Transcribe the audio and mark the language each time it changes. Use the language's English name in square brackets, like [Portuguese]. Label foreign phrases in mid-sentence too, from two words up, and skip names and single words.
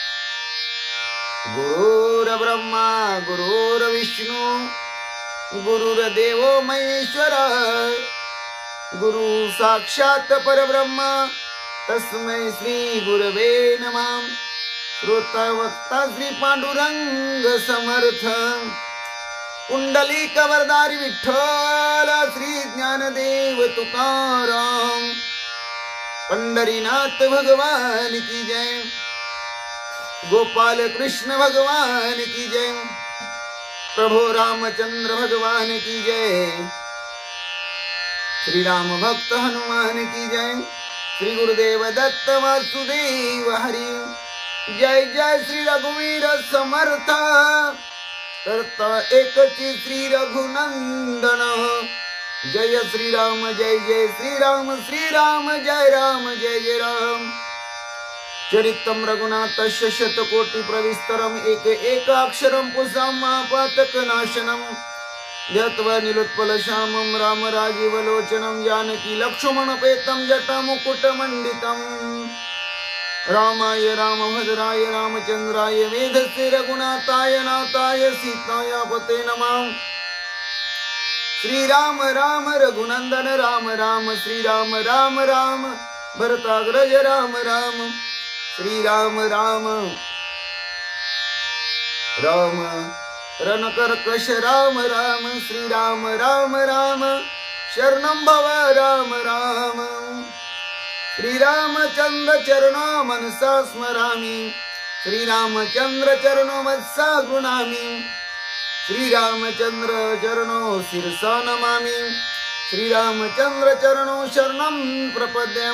[Sanskrit] गुरुर्ब्रह्मा गुरुर्विष्णु गुरुर्देवो महेश्वर गुरु साक्षात् परब्रह्म तस्मै [Hindi] श्री गुरवे नमः श्रोतवक्ता श्री पांडुरंग समर्थ कुंडलिक वरदारी विठ्ठल श्री ज्ञानदेव तुकाराम पंढरीनाथ भगवान की जय गोपाल कृष्ण भगवान की जय प्रभु रामचंद्र भगवान की जय श्री राम भक्त हनुमान की जय श्री गुरुदेव दत्त वासुदेव हरि जय जय श्री रघुवीर समर्थ करता एकची श्री रघुनंदन जय श्रीराम जय जय श्रीराम श्रीराम जय राम जय जय राम। [Sanskrit] चरितं रघुनाथस्य शतकोटि प्रविस्तरम् एकाक्षरं पुंसां महापातकनाशनं ध्यात्वा नीलोत्पलश्यामं राम राजीवलोचनं जानकी लक्ष्मणपेतं जटामुकुटमण्डितम्। रामाय रामभद्राय रामचन्द्राय वेधसे रघुनाथाय नाथाय सीताय पते नमः। श्रीराम राम रघुनंदन राम राम श्रीराम राम राम भरताग्रज राम राम श्रीराम राम राम रणकर्कश राम राम श्रीराम राम राम शरणं भव राम राम। श्रीरामचंद्र चरणो मनसा स्मरामि श्रीरामचंद्र चरणो मनसा गृह्णामि श्रीरामचंद्र चरणो शिरसा नमामि श्रीरामचंद्र चरणो शरणं प्रपद्यं।